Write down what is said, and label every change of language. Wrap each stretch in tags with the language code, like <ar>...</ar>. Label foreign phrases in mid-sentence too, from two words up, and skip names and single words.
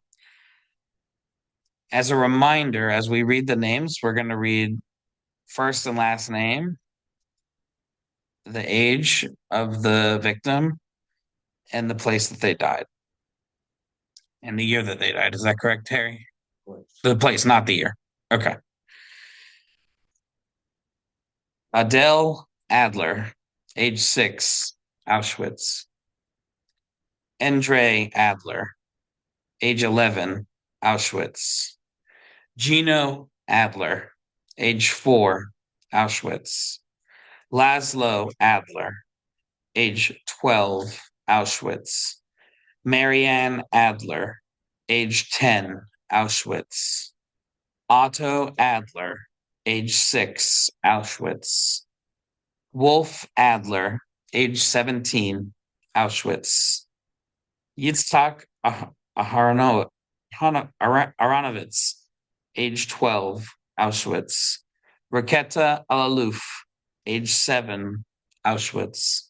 <en>As a reminder, as we read the names, we're going to read first and last name, the age of the victim, and the place that they died, and the year that they died. Is that correct, Terry? The place, not the year. Okay. Adele Adler, age 6, Auschwitz. Andre Adler, age 11, Auschwitz. Gino Adler, age 4, Auschwitz. Laszlo Adler, age 12, Auschwitz. Marianne Adler, age 10, Auschwitz. Otto Adler, age 6, Auschwitz. Wolf Adler, age 17, Auschwitz. Yitzhak Aharonovitz, age 12, Auschwitz. Raketa Alaluf, age 7, Auschwitz.</en>